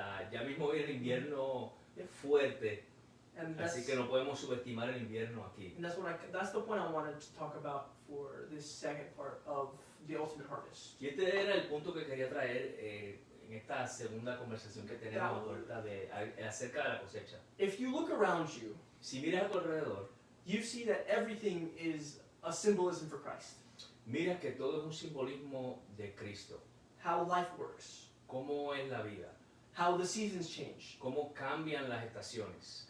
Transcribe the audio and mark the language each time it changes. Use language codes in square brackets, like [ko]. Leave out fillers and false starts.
[es] Ya mismo viene el invierno fuerte, [en] And [es] así que no podemos subestimar el invierno aquí. [en] And that's the point I wanted to talk about for this second part of the ultimate harvest. [es] Y este era el punto que quería traer en esta segunda conversación que tenemos acerca de la cosecha. [en] If you look around you, [es] Si miras a tu alrededor, [en] you see that everything is a symbolism for Christ. [es] miras que todo es un simbolismo de Cristo. [en] How life works, [es] Cómo es la vida, [en] how the seasons change, [es] cómo cambian las estaciones,